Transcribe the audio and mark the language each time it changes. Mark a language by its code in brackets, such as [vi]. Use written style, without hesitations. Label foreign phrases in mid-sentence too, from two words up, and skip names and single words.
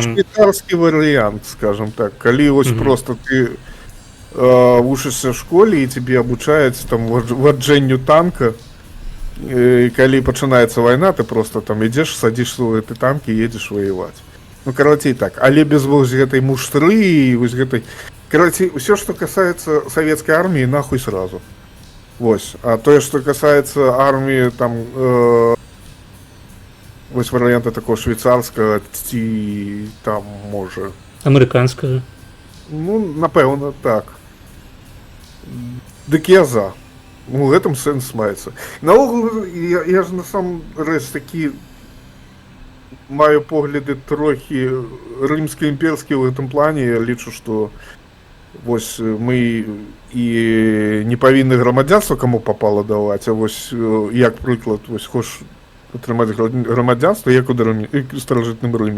[be] Швейцарскі варыянт, [ru] скажем так, [be] калі вось просто ты вучышся [ru] в школе [be] і тебе абучаюць там ваджэнню танка, і калі пачынаецца вайна, ты просто там ідзеш, садзіш свой гэты танк і едзеш ваяваць. Ну, карацей так, але без вось гэтай муштры і вось гэтай... [ru] Короче, все, что касается советской армии, нахуй сразу. Вось. А то, что касается армии, там, вось варианта такого швейцарского, [be] ці там, може. [ru] Американского. [be] Ну, напевно, так. Дык я за. Ну, [ru] в этом [be] сенс маецца. Наогул, я ж [ru] на самом [be] рэч такі маю погляды трохі рымска-імперскія ў гэтым плане. Я лічу, што вось мы і не павінны грамадзянства каму папала даваць, а вось як прыклад, вось хочаш атрымаць грамадзянства, як у старажытным Рыме.